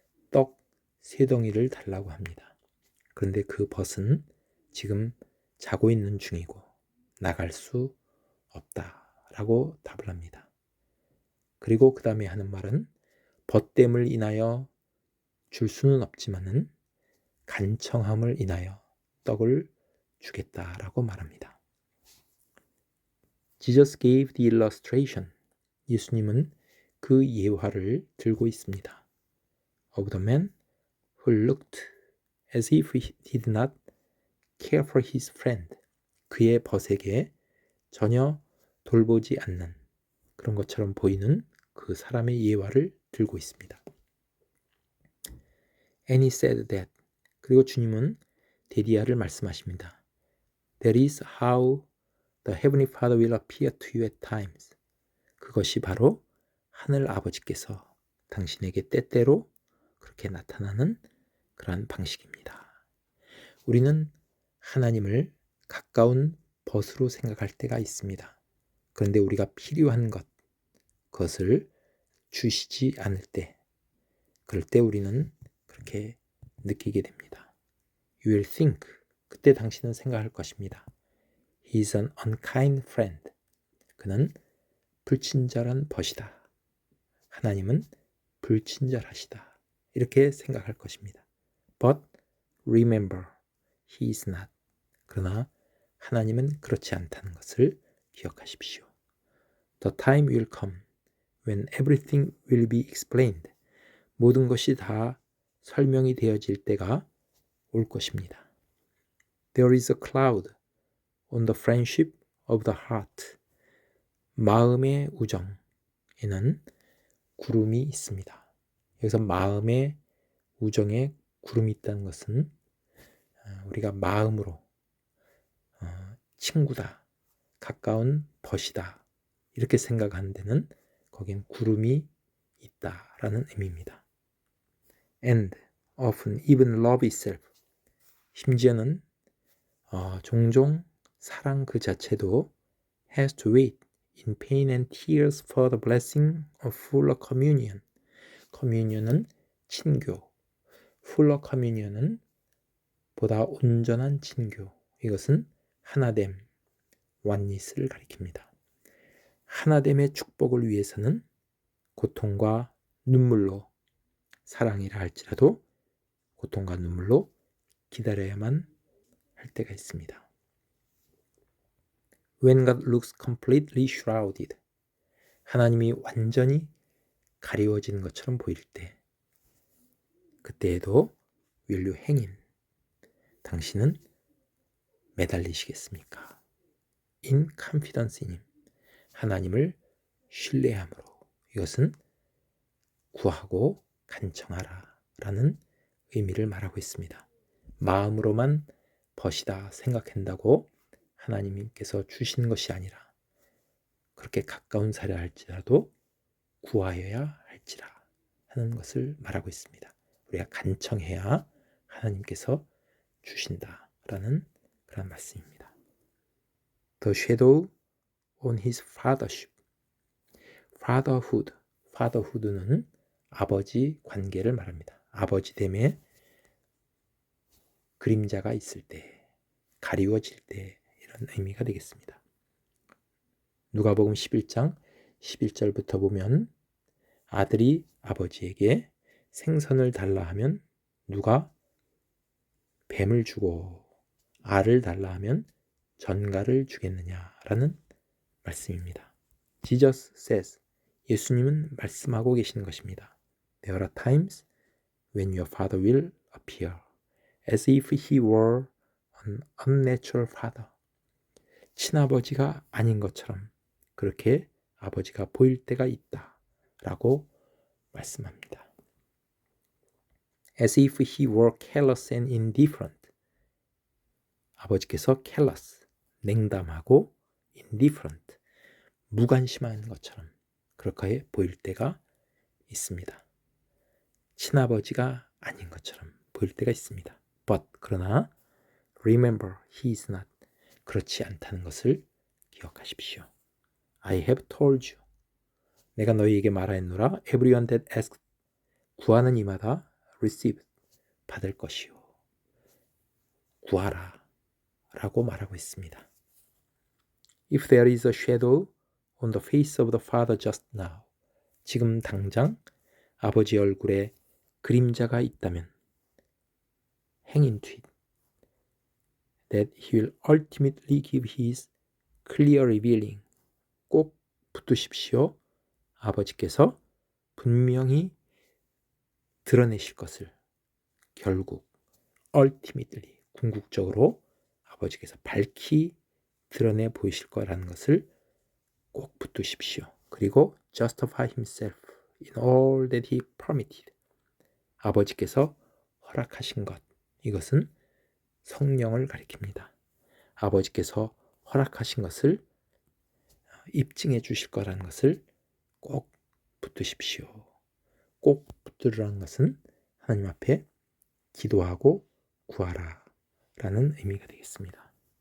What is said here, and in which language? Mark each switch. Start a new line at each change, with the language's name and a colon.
Korean: 떡 3덩이를 달라고 합니다. 그런데 그 벗은 지금 자고 있는 중이고 나갈 수 없다라고 답을 합니다. 그리고 그 다음에 하는 말은 벗됨을 인하여 줄 수는 없지만은 간청함을 인하여 떡을 주겠다라고 말합니다.
English: Jesus gave the illustration.
Korean: 예수님은 그 예화를 들고 있습니다.
English: Of the man who looked as if he did not care for his friend.
Korean: 그의 벗에게 전혀 돌보지 않는 그런 것처럼 보이는 그 사람의 예화를 들고 있습니다.
English: And he said that.
Korean: 그리고 주님은 데디아를 말씀하십니다.
English: That is how the Heavenly Father will appear to you at times.
Korean: 그것이 바로 하늘 아버지께서 당신에게 때때로 그렇게 나타나는 그러한 방식입니다. 우리는 하나님을 가까운 벗으로 생각할 때가 있습니다. 그런데 우리가 필요한 것, 그것을 주시지 않을 때, 그럴 때 우리는 그렇게 느끼게 됩니다.
English: You will think,
Korean: 그때 당신은 생각할 것입니다.
English: He is an unkind friend.
Korean: 그는 불친절한 벗이다. 하나님은 불친절하시다. 이렇게 생각할 것입니다.
English: But remember, he is not.
Korean: 그러나 하나님은 그렇지 않다는 것을 기억하십시오.
English: The time will come when everything will be explained.
Korean: 모든 것이 다 설명이 되어질 때가 올 것입니다.
English: There is a cloud on the friendship of the heart.
Korean: 마음의 우정에는 구름이 있습니다. 여기서 마음의 우정에 구름이 있다는 것은 우리가 마음으로 친구다, 가까운 벗이다 이렇게 생각하는 데는 거긴 구름이 있다라는 의미입니다.
English: And often even love itself.
Korean: 심지어는 종종 사랑 그 자체도
English: has to wait in pain and tears for the blessing of fuller communion.
Korean: communion은 친교, fuller communion은 보다 온전한 친교. 이것은 하나됨, oneness를 가리킵니다. 하나됨의 축복을 위해서는 고통과 눈물로, 사랑이라 할지라도 고통과 눈물로 기다려야만 할 때가 있습니다.
English: When God looks completely shrouded,
Korean: 하나님이 완전히 가리워지는 것처럼 보일 때, 그때에도
English: will you hang in,
Korean: 당신은 매달리시겠습니까?
English: In confidence in him,
Korean: 하나님을 신뢰함으로. 이것은 구하고 간청하라 라는 의미를 말하고 있습니다. 마음으로만 벗이다 생각한다고 하나님께서 주신 것이 아니라 그렇게 가까운 사려 할지라도 구하여야 할지라 하는 것을 말하고 있습니다. 우리가 간청해야 하나님께서 주신다라는 그런 말씀입니다.
English: The shadow on his fathership.
Korean: fatherhood는 아버지 관계를 말합니다. 아버지됨에 그림자가 있을 때, 가리워질 때 이런 의미가 되겠습니다. 누가복음 11장 11절부터 보면 아들이 아버지에게 생선을 달라 하면 누가 뱀을 주고 알을 달라 하면 전갈을 주겠느냐라는 말씀입니다.
English: Jesus says,
Korean: 예수님은 말씀하고 계시는 것입니다.
English: There are times when your father will appear as if he were an unnatural father.
Korean: 친아버지가 아닌 것처럼 그렇게 아버지가 보일 때가 있다 라고 말씀합니다.
English: As if he were callous and indifferent.
Korean: 아버지께서 callous, 냉담하고 indifferent, 무관심한 것처럼 그렇게 보일 때가 있습니다. 친아버지가 아닌 것처럼 보일 때가 있습니다.
English: But
Korean: 그러나
English: remember he is not.
Korean: 그렇지 않다는 것을 기억하십시오.
English: I have told you.
Korean: 내가 너희에게 말하였노라.
English: Everyone that asks.
Korean: 구하는 이마다
English: receive.
Korean: 받을 것이요. 구하라. 라고 말하고 있습니다.
English: If there is a shadow on the face of the Father just now.
Korean: 지금 당장 아버지 얼굴에 그림자가 있다면
English: hang into it. That he will ultimately give his clear revealing.
Korean: 꼭 붙드십시오. 아버지께서 분명히 드러내실 것을 결국 ultimately 궁극적으로 아버지께서 밝히 드러내 보이실 거라는 것을 꼭 붙드십시오. 그리고
English: justify himself in all that he permitted.
Korean: 아버지께서 허락하신 것, 이것은 성령을 가리킵니다. 아버지께서 허락하신 것을 입증해 주실 거라는 것을 꼭 붙드십시오. 꼭 붙들으라는 것은 하나님 앞에 기도하고 구하라 라는 의미가 되겠습니다.